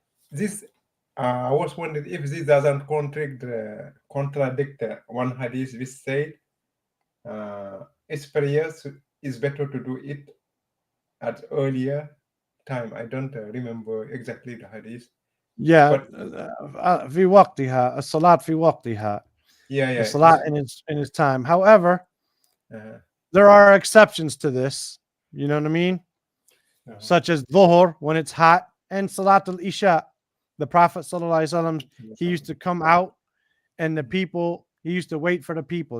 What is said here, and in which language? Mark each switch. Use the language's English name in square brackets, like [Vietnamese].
[English] This I was wondering if this doesn't contradict one hadith which said its prayers is better to do it at earlier time. I don't remember exactly the hadith. Yeah, But [Arabic] في وقتها الصلاة في وقتها. [English] yeah, The salat in its time. However, there are exceptions to this. You know what I mean? Such as dhuhr when it's hot, and salat al-isha. The Prophet ﷺ, he used to come out, and he used to wait for the people.